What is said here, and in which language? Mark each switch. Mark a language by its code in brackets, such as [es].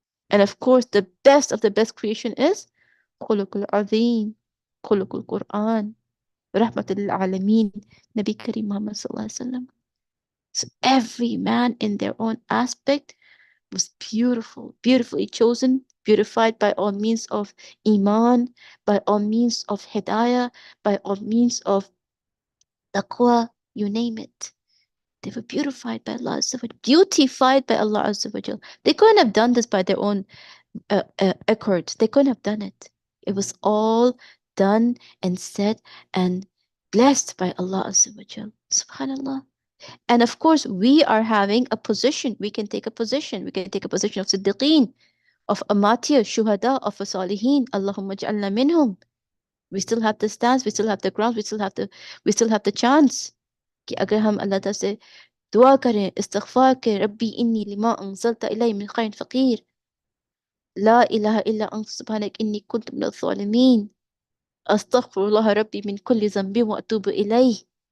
[en] And of course the best of the best creation is خلق العظیم، خلق القرآن، رحمت للعالمین، نبی کریم محمد صلی اللہ علیہ وسلم. So every man in their own aspect was beautiful, beautifully chosen, beautified by all means of iman, by all means of hidayah, by all means of taqwa, you name it. They were beautified by Allah Azza wa Jal, beautified by Allah Azza wa Jal. They couldn't have done this by their own accord. They couldn't have done it. It was all done and said and blessed by Allah Azza wa Jal. Subhanallah. And of course, we are having a position. We can take a position. We can take a position of Siddiqeen, of Amatiyah, Shuhada, of Salihin. [ar] Allahumma ja'alna minhum. [en] We still have the stance, we still have the grounds, we still have the chance. [ur] کہ اگر ہم اللہ تعالیٰ سے دعا کریں، استغفار کریں، [ar] ربی انی لما انزلت الی من خیر فقیر، لا الہ الا انت سبحانک انی کنت من الظالمین، استغفر اللہ ربی من کل ذنب واتوب الیہ.